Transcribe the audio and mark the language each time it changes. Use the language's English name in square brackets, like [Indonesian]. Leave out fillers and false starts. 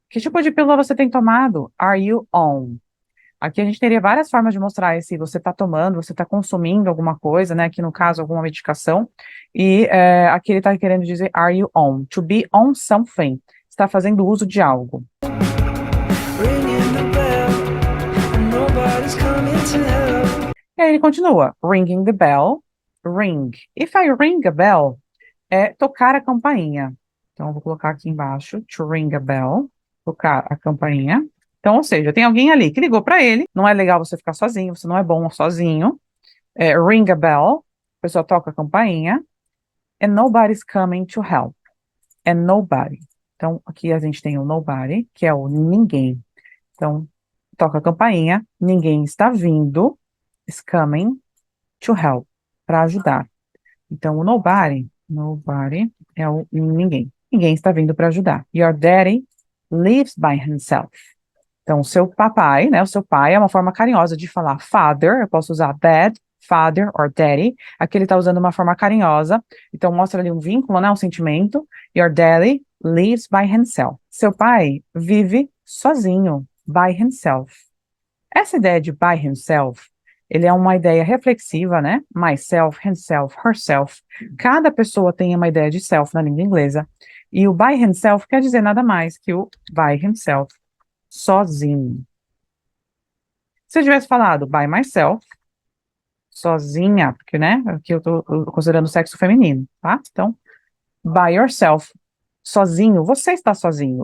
[Portuguese] Que tipo de pílula você tem tomado? [English] Are you on? [Portuguese] Aqui a gente teria várias formas de mostrar se você está tomando, você está consumindo alguma coisa, né? Aqui no caso, alguma medicação. E aqui ele está querendo dizer [English] are you on? To be on something. [Portuguese] Está fazendo uso de algo. [English] Ringing the bell, and nobody's coming to help. [Portuguese] E aí ele continua. [English] Ringing the bell. [Portuguese] Ring. [English] If I ring a bell, [Portuguese] é tocar a campainha. Então, eu vou colocar aqui embaixo. [English] To ring a bell. [Portuguese] Tocar a campainha. Então, ou seja, tem alguém ali que ligou para ele. Não é legal você ficar sozinho, você não é bom sozinho. [English] Ring a bell. [Portuguese] A pessoa toca a campainha. [English] And nobody's coming to help. And nobody. [Portuguese] Então, aqui a gente tem o nobody, que é o ninguém. Então, toca a campainha. Ninguém está vindo. [English] Is coming to help. [Portuguese] Para ajudar. Então, o nobody é o ninguém. Ninguém está vindo para ajudar. [English] Your daddy lives by himself. [Portuguese] Então, o seu papai, né? O seu pai é uma forma carinhosa de falar father. Eu posso usar dad, father or daddy. Aqui ele está usando uma forma carinhosa. Então, mostra ali um vínculo, né? Um sentimento. [English] Your daddy lives by himself. [Portuguese] Seu pai vive sozinho, by himself. Essa ideia de by himself, ele é uma ideia reflexiva, né? [English] Myself, himself, herself. [Portuguese] Cada pessoa tem uma ideia de self na língua inglesa. E o by himself quer dizer nada mais que o by himself, sozinho. Se eu tivesse falado by myself, sozinha, porque, né? Aqui eu estou considerando o sexo feminino, tá? Então, by yourself, sozinho, você está sozinho.